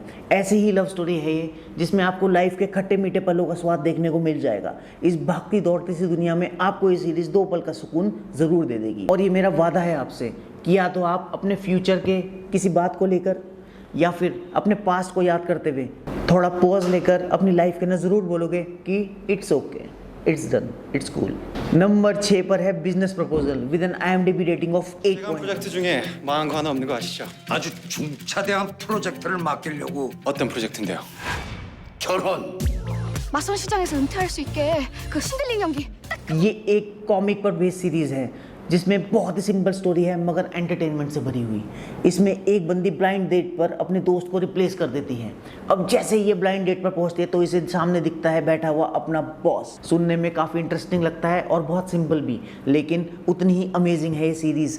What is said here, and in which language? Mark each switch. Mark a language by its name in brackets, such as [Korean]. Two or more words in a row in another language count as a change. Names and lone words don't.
[Hindi] ऐसी ही [English] love story [Hindi] है ये, जिसमें आपको लाइफ के खट्टे मीठे पलों का स्वाद देखने को मिल जाएगा। इस भागती दौड़ती सी दुनिया में आपको ये सीरीज़ 2 पल का सुकून ज़रूर दे देगी। और ये मेरा वादा है आपसे कि या तो आप अपने फ्यूचर के किसी बात को लेकर या फिर अपने पास्ट को याद करते हुए थोड़ा पॉज लेकर अपनी लाइफ के अंदर ज़रूर बोलोगे कि [English] It's okay, it's done, it's cool. [Hindi] नंबर 6 पर है बिजनेस प्रपोजल [English] with an IMDb rating of 8. [Korean] 프로젝트 중에 망한 거 하나 없는 거 아시죠? 아주 중차대한 프로젝트를 맡기려고. 어떤 프로젝트인데요? 결혼. 마선 시장에서 은퇴할 수 있게 그 신들린 연기. [Hindi] ये एक कॉमिक पर बेस्ड सीरीज़ है जिसमें बहुत ही [English] simple story [Hindi] है मगर एंटरटेनमेंट से भरी हुई। इसमें एक बंदी [English] blind date [Hindi] पर अपने दोस्त को रिप्लेस कर देती है। अब जैसे ये [English] blind date [Hindi] पर पहुंचती है तो इसे सामने दिखता है बैठा हुआ अपना बॉस। सुनने में काफ़ी इंटरेस्टिंग लगता है और बहुत सिंपल भी, लेकिन उतनी ही अमेजिंग है ये सीरीज़।